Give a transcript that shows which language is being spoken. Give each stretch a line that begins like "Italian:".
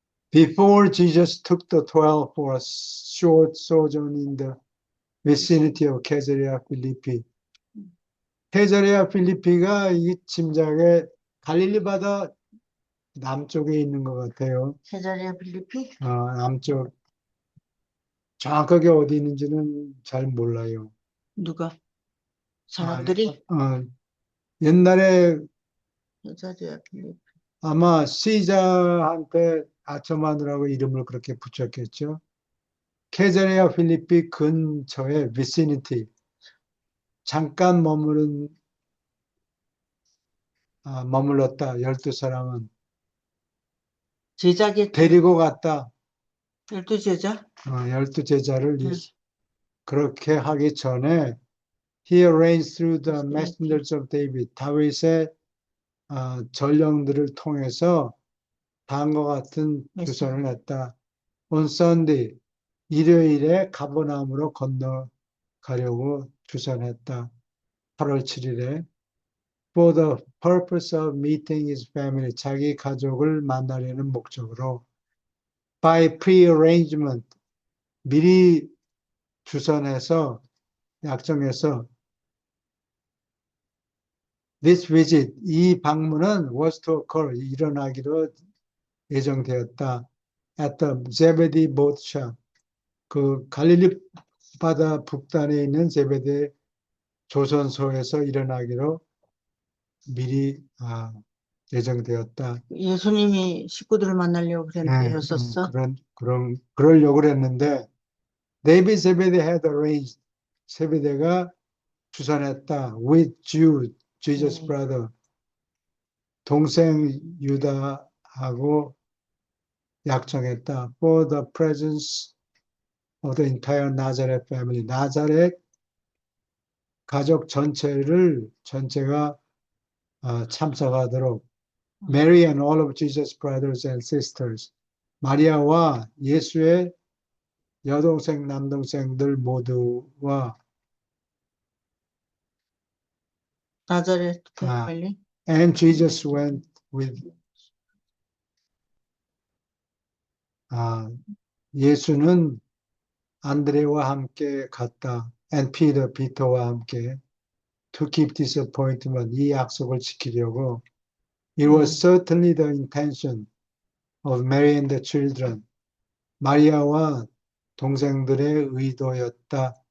English: Before Jesus took the 12 for a short sojourn in the vicinity of Caesarea Philippi.
Korean: 캐자레아 필리피가 이 짐작에 갈릴리 바다 남쪽에 있는 것 같아요. 세자리아 필리핀? 남쪽. 정확하게 어디 있는지는 잘 몰라요. 누가? 아, 사람들이? 옛날에 세자리아 필리핀. 아마 시자한테 아첨하느라고 이름을 그렇게 붙였겠죠. 캐자레아 필리피 근처에 비시니티 잠깐 머물렀다. 12사람은 제자겠죠. 데리고 갔다. 12제자? 12제자를 응. 그렇게 하기 전에
English: He reigns through the messengers of David.
Korean: 다윗의 전령들을 통해서 다음과 같은 주선을 했다.
English: On Sunday,
Korean: 일요일에 가버나움으로 건너가려고 주선했다. 8월 7일에.
English: for the purpose of meeting his family,
Korean: 자기 가족을 만나려는 목적으로
English: by pre-arrangement,
Korean: 미리 주선해서 약정해서
English: this visit,
Korean: 이 방문은
English: was to occur,
Korean: 일어나기로 예정되었다.
English: at the Zebedee boat shop,
Korean: 그 갈릴리 바다 북단에 있는 제베데 조선소에서 일어나기로 미리 예정되었다. 예수님이 식구들을 만나려고 그랬었어. 그러려고 그랬는데,
English: David Zebedee had arranged,
Korean: 세베대가 주선했다.
English: with Jude, Jesus' brother,
Korean: 동생 유다하고 약정했다.
English: for the presence of the entire Nazareth family,
Korean: 나자렛 가족 전체가 참석하도록 Mary and all of Jesus' brothers and sisters, 마리아와 예수의 여동생, 남동생들 모두와 나자렛 패밀리.
English: and Jesus went with
Korean: 예수는 안드레와 함께 갔다.
English: and Peter,
Korean: 비터와 함께
English: to keep this appointment,
Korean: 이 약속을 지키려고
English: it was certainly the intention of Mary and the children,
Korean: 마리아와 동생들의 의도였다.